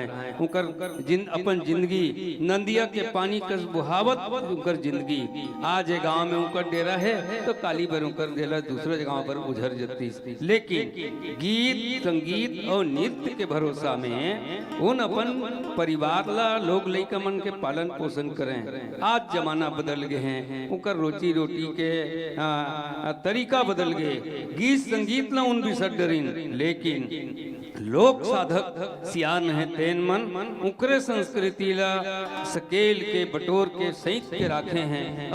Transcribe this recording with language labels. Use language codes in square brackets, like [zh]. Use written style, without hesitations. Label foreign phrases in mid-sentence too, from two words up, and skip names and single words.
[hne] उकर अपन जिंदगी नंदिया के पानी कस बुहावत उकर जिंदगी। आज एक गांव में उकर डेरा है तो काली बर उकर डेरा दूसरे गांव पर उझर जती। लेकिन गीत संगीत और नृत्य के भरोसा में उन अपन परिवार ला लोग लइका मन के पालन पोषण करें। आज जमाना बदल गए हैं, उनका रोजी रोटी के तरीका बदल गए, गीत संगीत ला उन बिसर डरीन, लेकिन लोक साधक सियान है तेन मन उकरे संस्कृति ला सकेल के बटोर के सहित के राखे हैं।